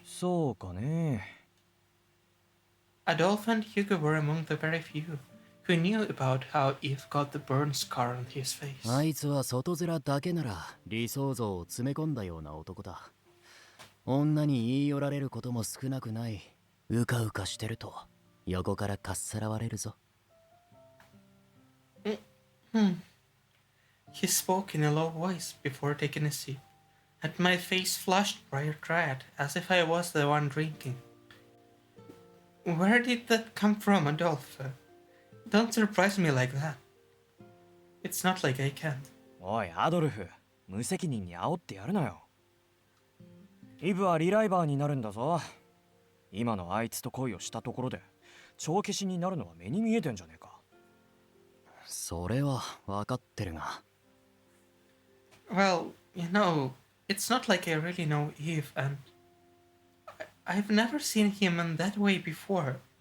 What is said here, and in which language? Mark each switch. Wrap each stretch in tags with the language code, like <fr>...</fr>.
<ja>そうかね。</ja> <en>Adolphe and Hugo were among the very few who knew about how Eve got the burn scar on his face.</en> <ja>あいつは外面だけなら理想像を詰め込んだような男だ。女に言い寄られることも少なくない。うかうかしてると横からかっさらわれるぞ。</ja> <en>He spoke in a low voice before taking a seat, and my face flushed bright red as if I was the one drinking. Where did that come from, Adolphe? Don't surprise me like that. It's not like I can.</en> <ja>おい、アドルフ、無責任に煽ってやるなよ。イブはリライバーになるんだぞ。今のあいつと恋をしたところで帳消しになるのは目に見えてんじゃねえか。それは分かってるが。</ja> <en>Well, you know, it's not like I really know Eve, and I've never seen him in that way before.</en>